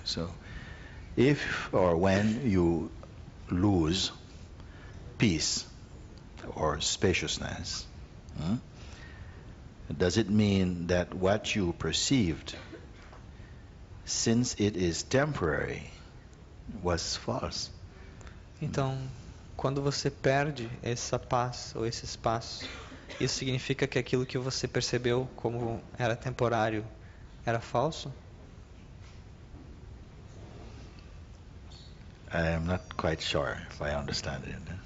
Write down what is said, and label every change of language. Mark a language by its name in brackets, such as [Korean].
[English] So, if or when you lose peace or spaciousness, does it mean that what you perceived, since it is temporary, was false? [Portuguese] Então, quando você perde essa paz ou esse espaço, isso significa que aquilo que você percebeu como era temporário era falso? [English] I am not quite sure if I understand it.